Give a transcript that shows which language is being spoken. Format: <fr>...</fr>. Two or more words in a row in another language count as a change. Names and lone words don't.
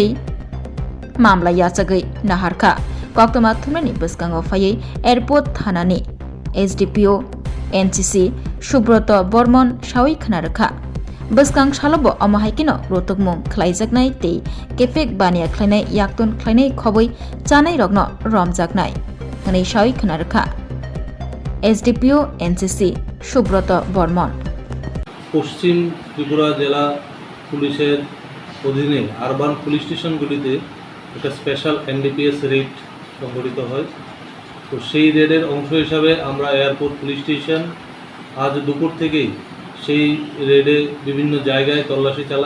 <trp>मामला याचगै नाहारखा कक्तमा थुमनायनि बसगाङाव फायै एयरपोर्ट थानानि SDPO NCC सुब्रत बर्मन सावै खोनारोखा बसगां सालब अमाहायकिनो रुतुक मुं ख्लायजागनाय ते केफेक बानिया ख्लायनाय याक्तन ख्लायनाय खबै चानाय रग्न रमजागनाय हनै सावै खोनारोखा SDPO NCC सुब्रत बर्मन</trp> <bn>পশ্চিম ত্রিপুরা জেলা পুলিশের অধীনে</bn> <en>urban police station</en> <bn>একটা</bn> <en>special NDPS raid</en> <bn>সংগঠিত হয়। তো সেই রেডের অংশ হিসাবে আমরা</bn> <en>airport police station</en> <bn>আজ দুপুর থেকেই সেই রেডে বিভিন্ন জায়গায় তল্লাশি চালাই।</bn>